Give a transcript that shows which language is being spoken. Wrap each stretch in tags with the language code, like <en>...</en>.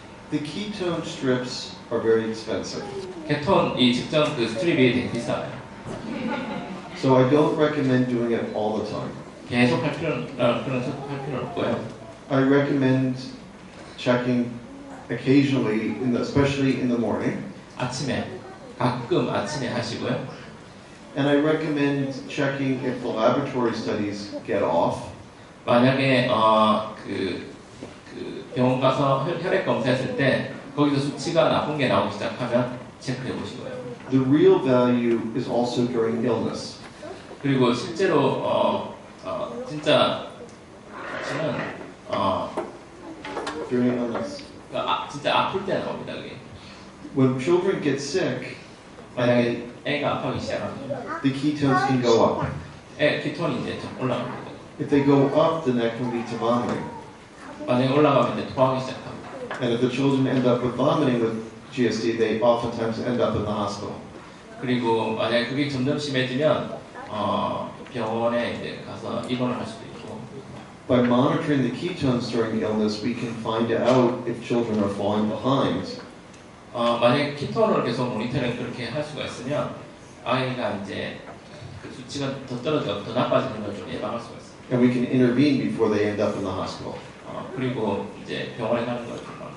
<en>The ketone strips are very expensive.</en> <ko>케톤 이 측정 그 스트립이 되게 비싸요.</ko> <en>So I don't recommend doing it all the time.</en> <ko>계속 할 필요는 없고요.</ko> <en>I recommend checking occasionally, especially in the morning.</en> <ko>아침에 가끔 아침에 하시고요.</ko> <en>And I recommend checking if the laboratory studies get off.</en> <ko>만약에 그 병원 가서 혈액 검사했을 때 거기서 수치가 나쁜 게 나오기 시작하면 체크해 보시고요.</ko> <en>The real value is also during illness.</en> <ko>그리고 실제로 진짜 수치는</ko> <en>During illness.</en> <ko>진짜 아플 때 나옵니다. 그게.</ko> <en>When children get sick,</en> <ko>만약에 애가 아파하기 시작하면</ko> <en>the ketones can go up.</en> <ko>키톤이 이제 좀 올라갑니다.</ko> <en>If they go up, then that can lead to vomiting.</en> <ko>만약에 올라가면 이제 토하기 시작합니다.</ko> <en>And if the children end up with vomiting with GSD, they oftentimes end up in the hospital.</en> <ko>그리고 만약에 그게 점점 심해지면 병원에 이제 가서 입원을 할 수도 있고.</ko> <en>By monitoring the ketones during illness, we can find out if children are falling behind.</en> <ko>만약에 키톤을 계속 모니터링 그렇게 할 수가 있으면 아이가 이제 그 수치가 더 떨어져 더 나빠지는 걸 좀 예방할 수가 있어요.</ko> <en>And we can intervene before they end up in the hospital.</en> <ko>그리고 이제 병원에 가는 걸 좀</ko>